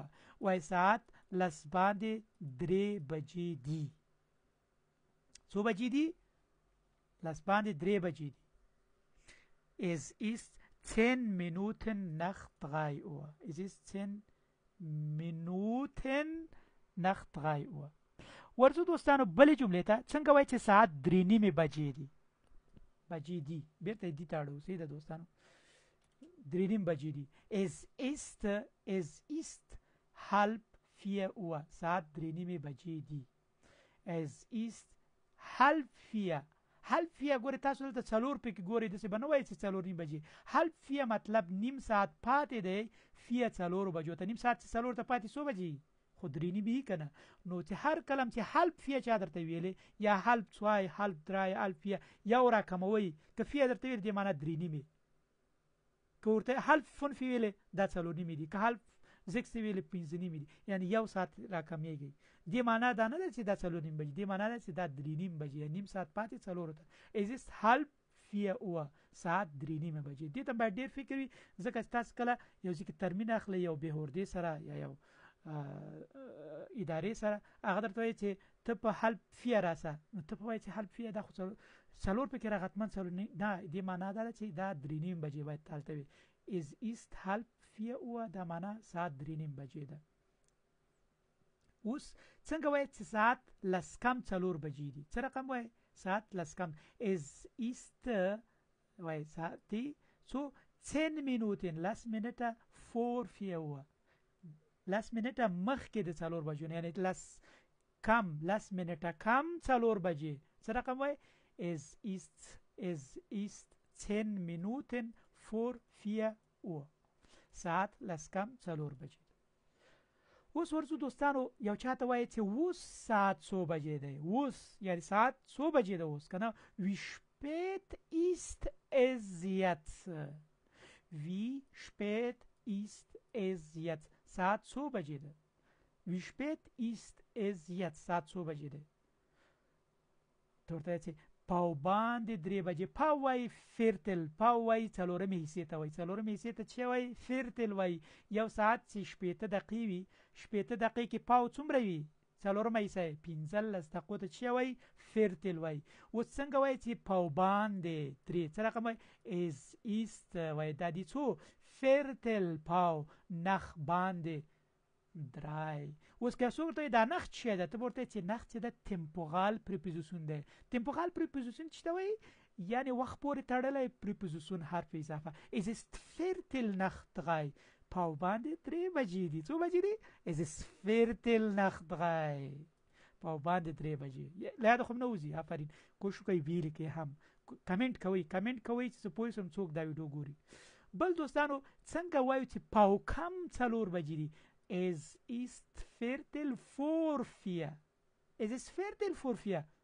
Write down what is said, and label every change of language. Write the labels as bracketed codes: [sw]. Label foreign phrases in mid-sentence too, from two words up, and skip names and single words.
[ps] وایي ساعت لس باندې درې بجې دي. څو بجې دي؟ لس باندې درې بجې دي. [de] es ist 10 Minuten nach 3 Uhr. es ist 10 Minuten nach 3 Uhr. [ps] ورځو دوستانو بلې جملې ته څنګه وایي چې ساعت درې نیمې بجې دي. بجې دي بیرته دي ته اړو. صحیح ده دوستانو. درې نیم بجې دي. [de] es ist halb 4 Uhr. [ps] ساعت درې نیمې بجې دي. [de] es ist halb 4. [ps] halb 4 ګورې تاسو دلته څلور پکې ګورئ، داسې به نه وایي چې څلور نیم بجې. halb 4 مطلب نیم ساعت پاتې دی 4 څلورو بجو ته. نیم ساعت چې څلور ته پاتې څو بجې؟ خو درې نیمې که نه. نو چې هر کلم چې halb 4 چا درته ویلې یا [de] halb 2 halb 3 halb 4 [ps] یو راکموئ. که 4 درته ویلې دې معنا درې نیمې. که ورته halb 5 ویلې دا څلور نیمې دي. که halb 6 ویلې پنځه نیمې دي. یعنې یو ساعت راکمیږي. دې معنا دا نه ده چې دا څلور نیم بجې، دې معنا ده چې دا درې نیم بجې، نیم ساعت پاتې څلورو ته. [de] es ist halb 4 Uhr. [ps] ساعت درې نیمه بجې. دې ته باید ډېر فکر وي، ځکه چې تاسو کله یو ځای کې ترمین اخلئ یو بېهوردې سره یا یو ادارې سره، هغه درته وایي چې ته په [de] halb 4 راسه، [ps] نو ته په وایي چې halb 4 دا خو څلور پکې راغتمن څلور نه. دې معنا دا ده چې دا درې نیم بجې باید هلته وي. [de] es ist halb 4 Uhr [ps] دا معنا ساعت درې نیم بجې ده. اوس څنګه وایي چې ساعت لس کم څلور بجې دي؟ څه رقم وایي؟ ساعت لس کم. [de] es ist [ps] وایي ساعت دی څو 10 Minuten لس منټه vor 4 Uhr. لس منټه مخکې د څلور بجو نه، یعنې لس منټه کم څلور بجې. څه رقم وایي؟ [de] es ist 10 Minuten vor 4 Uhr. [ps] ساعت لس کم څلور بجې. اوس ورځو دوستانو یو چاته وایي چې اوس ساعت څو بجې دی اوس یعنی ساعت څو بجې ده اوس که نه [de] wie spät ist es jetzt wie spät ist es jetzt [ps] ساعت څو بجې ده [de] wie spät ist es jetzt [ps] ساعت څو بجې ده ته ورته وایي چې پاو باندې 3 بجې پاو وایي فیرتل پاو وایي څلورمې حصې ته وایي څلورمې حصې ته چې وایي فیرتل وایي یو ساعت چې 8 دقیقې وي 8 دقیقې کې پاو څومره وي څلورمه حصه 15 دقیقو ته چې وایي فیرتل وایي اوس څنګه وایي چې پاو باندې 3 څه رقم وایي [de] es ist [ps] وایي دا دي څو فیرتل پاو نخ باندې 3 اوس که څوک ته دا نخ چې ده ته ورته چې نخ چې ده [de] temporale Präposition [ps] ده [de] temporale Präposition [ps] چې ته وایي یعنی وخت پورې تړلی پریپوزیشن حرف اضافه [de] es ist viertel nach 3 [ps] پاو باندې 3 بجې دي څو بجې دي [de] es ist viertel nach 3 [ps] پاو باندې 3 بجې لا د خو نه وځي آفرین کوشش کوي ویل کې هم کمنټ کوي چې پوه شم څوک دا ویډیو ګوري بل دوستانو څنګه وایو چې پاو کم 4 بجې دي [de] es ist viertel vor 4 es ist viertel vor 4